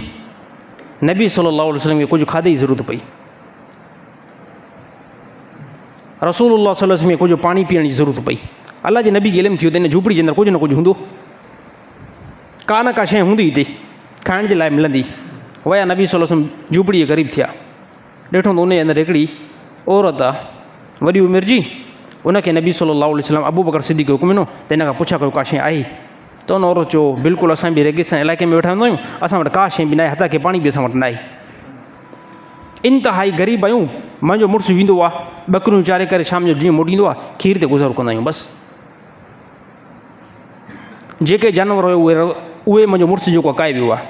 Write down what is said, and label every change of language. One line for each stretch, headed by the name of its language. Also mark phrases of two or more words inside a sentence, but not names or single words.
Sindhi: नबी
Arabic: صلى الله عليه وسلم
Sindhi: खे कुझु खाधे जी ज़रूरत पई, रसूलुल्लाह
Arabic: صلى الله عليه وسلم
Sindhi: खे कुझु पाणी पीअण जी ज़रूरत पई। अल्लाह जे नबी खे इल्मु थियो त हिन झूपड़ी जे अंदरि कुझु न कुझु हूंदो, का न का शइ हूंदी हिते खाइण जे लाइ मिलंदी। विया नबी
Arabic: صلى الله عليه وسلم
Sindhi: झूपड़ी क़रीब थिया, ॾिठो त उन जे अंदरि हिकिड़ी औरत आहे वॾी उमिरि जी। उनखे नबी
Arabic: صلى الله عليه وسلم
Sindhi: अबू बकर सिद्दीक़ खे हुकुम ॾिनो त हिन खां पुछा कयो का शइ आहे? त उन औरत चयो बिल्कुलु असां बि रेगिस्तान इलाइक़े में वेठा हूंदा आहियूं, असां वटि का शइ बि न आहे, हथ खे पाणी बि असां वटि न आहे, इंतिहाई ग़रीब आहियूं। मुंहिंजो मुड़ुसु वेंदो आहे ॿकरियूं चारे करे शाम जो जीअं मोटींदो आहे खीर ते गुज़ारो कंदा आहियूं बसि। जेके जानवर हुयो उहे मुंहिंजो मुड़ुसु जेको काए वियो आहे।